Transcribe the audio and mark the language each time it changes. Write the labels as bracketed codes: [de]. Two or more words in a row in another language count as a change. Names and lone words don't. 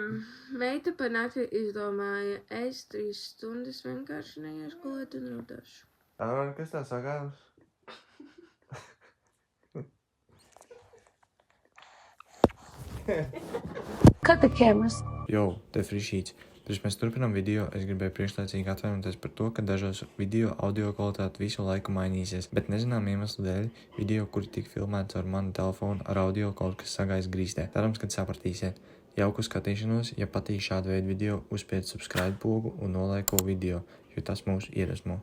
[lv] Meita par nakti izdomāja, es 3 stundas vienkārši neiešu gulēt un rudāšu. Kas tā sakāms? [en] Cut the cameras. [lv] Jo, te frišīts. Pirms mēs turpinām video, es gribēju priekšlaicīgi atvainoties par to, ka dažos video audio kvalitāte visu laiku mainīsies, bet nezinām iemeslu dēļ video, kuri tika filmēts ar manu telefonu ar audio kaut kas sagājis grīstē. Cerams, kad sapratīsiet. Jauku skatīšanos, ja patīk šādu veidu video, uzspied subscribe pogu un nolaiko video, jo tas mūs iedvesmo.